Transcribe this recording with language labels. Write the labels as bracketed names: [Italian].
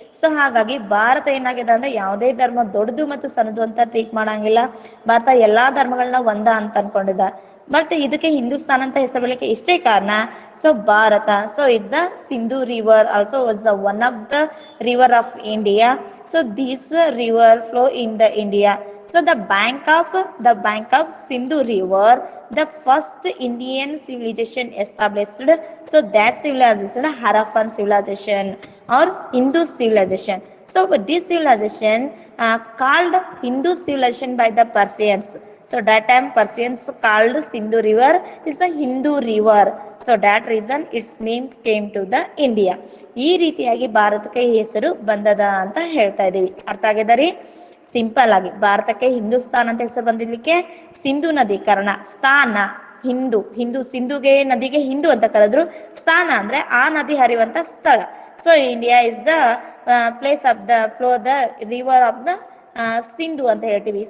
[Kannada] So ಹಾಗಾಗಿ ಭಾರತ ಏನಾಗಿದೆ ಅಂದ್ರೆ ಯಾವುದೇ ಧರ್ಮ ದೊಡ್ಡದು ಮತ್ತು ಸಣ್ಣದು ಅಂತ ಟ್ರೀಟ್ ಮಾಡಂಗಿಲ್ಲ. ಭಾರತ ಎಲ್ಲಾ ಧರ್ಮಗಳನ್ನ ಒಂದ ಅಂತ ಅನ್ಕೊಂಡಿದ್ದ. ಬಟ್ ಇದಕ್ಕೆ ಹಿಂದೂಸ್ತಾನ್ ಅಂತ ಹೆಸರು ಬರಲಿಕ್ಕೆ ಇಷ್ಟೇ ಕಾರಣ. [English] So Bharat, so it the Sindhu river also was the one of the river of India. So this river flow in the India. So the bank of Sindhu River, the first Indian civilization established. So that civilization, Harappan civilization or Hindu civilization. So this civilization called Hindu civilization by the Persians. So that time Persians called Sindhu River is a Hindu river. So that reason its name came to the India. [Kannada] ಈ ರೀತಿಯಾಗಿ ಭಾರತಕ್ಕೆ ಈ ಹೆಸರು ಬಂದದ ಅಂತ ಹೇಳ್ತಾ ಇದೀವಿ. ಅರ್ಥ ಆಗಿದರಿ? ಸಿಂಪಲ್ ಆಗಿ ಭಾರತಕ್ಕೆ ಹಿಂದೂಸ್ತಾನ್ ಅಂತ ಹೆಸರು ಬಂದಿರ್ಲಿಕ್ಕೆ ಸಿಂಧು ನದಿ ಕಾರಣ. ಸ್ಥಾನ ಸಿಂಧುಗೆ ನದಿಗೆ ಹಿಂದೂ ಅಂತ ಕರೆದ್ರು. ಸ್ಥಾನ ಅಂದ್ರೆ ಆ ನದಿ ಹರಿಯುವಂತ ಸ್ಥಳ. [English] so India is the place of the flow the river of the Sindhu [Kannada] ಅಂತ ಹೇಳ್ತೀವಿ.